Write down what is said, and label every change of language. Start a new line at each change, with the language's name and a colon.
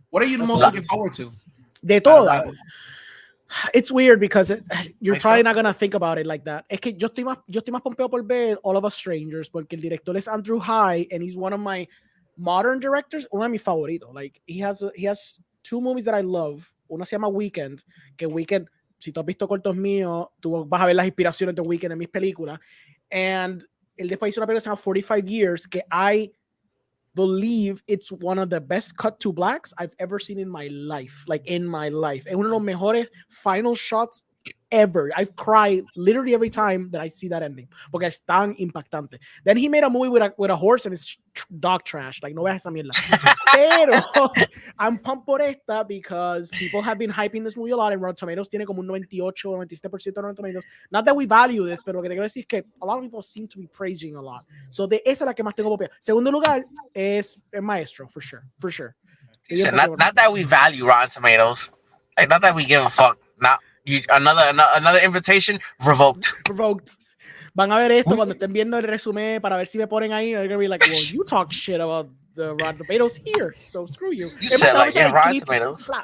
English: What are you most looking forward to?
Spanish: De todas.
English: It's weird because you're probably not gonna think about it like that.
Spanish: Es que yo estoy más pompeo por ver All of Us Strangers porque el director es Andrew High
English: and he's one of my modern directors,
Spanish: uno de mis favoritos.
English: Like he has 2 movies that I love.
Spanish: Una se llama Weekend, que Weekend, si tú has visto cortos míos, tú vas a ver las inspiraciones de Weekend en mis películas.
English: And
Spanish: él después hizo una película que se llama
English: 45 Years, que I believe it's one of the best cut to blacks I've ever seen in my life. Like in my life.
Spanish: Es uno de los mejores
English: final shots ever. I've cried literally every time that I see that ending
Spanish: porque es tan impactante.
English: Then he made a movie with a horse and it's dog trash. Like
Spanish: no veas esa mierda.
English: Pero I'm pumped
Spanish: por esta
English: because people have been hyping this movie a lot and Rotten Tomatoes
Spanish: tiene como un 98 o 97% de Rotten
English: Tomatoes. Not that we value this,
Spanish: pero lo que te quiero decir es que
English: a lot of people seem to be praising a lot.
Spanish: So de esa es la que más tengo popea. Segundo lugar es El Maestro,
English: for sure. So not that we value Rotten Tomatoes. Like not that we give a fuck. Not another invitation revoked.
Spanish: Van a ver esto cuando estén viendo el resumen para ver si me ponen ahí.
English: They're gonna be like, well, you talk shit about the Rotten Tomatoes here, so screw you. You said like, yeah, Rotten Tomatoes.